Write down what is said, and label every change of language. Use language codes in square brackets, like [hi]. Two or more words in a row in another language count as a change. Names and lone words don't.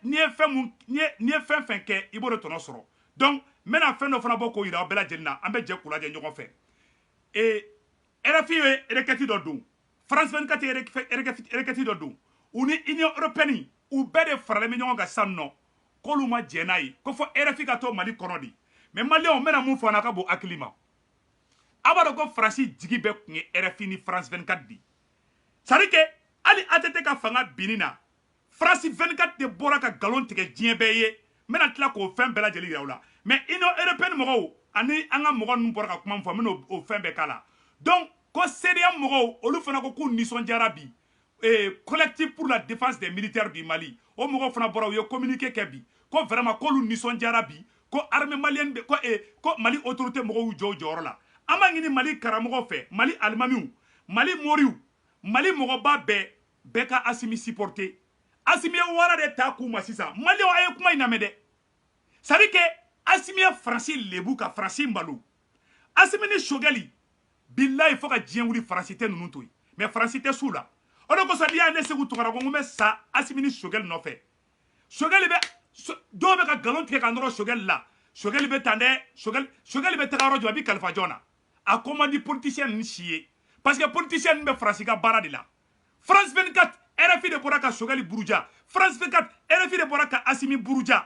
[bm] ye fɛn fɛn kɛ i b'o de tɔnɔ sɔrɔ donc n bɛna fɛn dɔ fana bɔ k'o yira aw bɛɛ lajɛlen na an bɛ jɛ k'u lajɛ ɲɔgɔn fɛ RFI ye requête dɔ don France 24 ye requête dɔ don u ni Union européenne u bɛɛ de faralen bɛ ɲɔgɔn kan sisan nɔ k'olu ma jɛn n'a ye ko fɔ RFI ka to Mali kɔnɔ de mais maliyɛnw n bɛna mun fɔ n'a ka bon hakili ma a b'a dɔn ko Faransi jigi bɛɛ tun ye RFI ni France 24 de [fr] c'est à dire que [bm] hali ATT ka fanga binni na France 24 de bɔra ka nkalon tigɛ diɲɛ bɛɛ ye n bɛna tila k'o fɛn bɛɛ lajɛlen yira aw la mais Union européenne mɔgɔw ani an ka mɔgɔ ninnu bɔra ka kuma min fɔ n bɛna o fɛn bɛɛ k'a la donc ko CEDEAO mɔgɔw olu fana ko k'u nisɔndiyara bi collectif pour la défense des militaires du Mali o mɔgɔw fana bɔra u ye communiqué kɛ bi ko vraiment k'olu nisɔndiyara bi ko [fr] armée malienne [bm] ko Mali autorité mɔgɔw y'u jɔ u jɔyɔrɔ la an b'a ɲini Mali karamɔgɔw fɛ Mali alimamiw Mali moriw Mali mɔgɔba bɛɛ ka Assimi supporter Assimi ye wara de ta k'u ma sisan maliyɛnw a ye kuma in lamɛn dɛ [fr] c'est à dire que [bm] Assimi ye Faransi lebu ka Faransi malo Assimi ni Choguel billahi fo ka diɲɛ wuli Faransi tɛ ninnu to yen mais Faransi tɛ s'u la o de kosɔn n'i y'a ne Segu Tunkara ko n bɛ sa Assimi ni Choguel nɔfɛ Choguel bɛ dɔw bɛ ka nkalon tigɛ ka nɔrɔ Choguel la Choguel bɛ tan dɛ Choguel bɛ taga yɔrɔ jɔ a bɛ kalifa jɔn na a ko man di politicien ninnu si ye [fr] parce que [bm] politicien ninnu bɛ Faransi ka baara de la France 24 RFI de bɔra ka Choguel buruja, France 24 RFI de bɔra ka Assimi buruja.